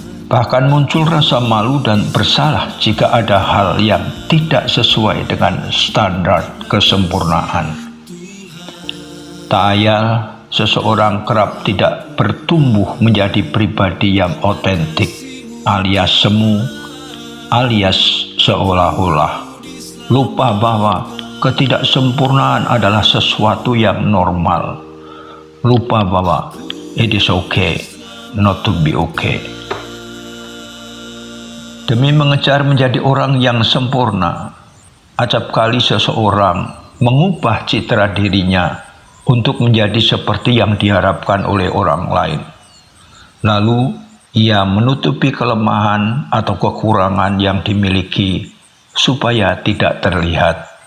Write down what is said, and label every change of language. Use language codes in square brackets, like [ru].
[id] Bahkan muncul rasa malu dan bersalah jika ada hal yang tidak sesuai dengan standar kesempurnaan. Tak ayal, seseorang kerap tidak bertumbuh menjadi pribadi yang otentik, alias semu, alias seolah-olah lupa bahwa ketidaksempurnaan adalah sesuatu yang normal. Lupa bahwa [en] it is okay not to be okay. [id] Demi mengejar menjadi orang yang sempurna, acap kali seseorang mengubah citra dirinya untuk menjadi seperti yang diharapkan oleh orang lain. Lalu ia menutupi kelemahan atau kekurangan yang dimiliki supaya tidak terlihat.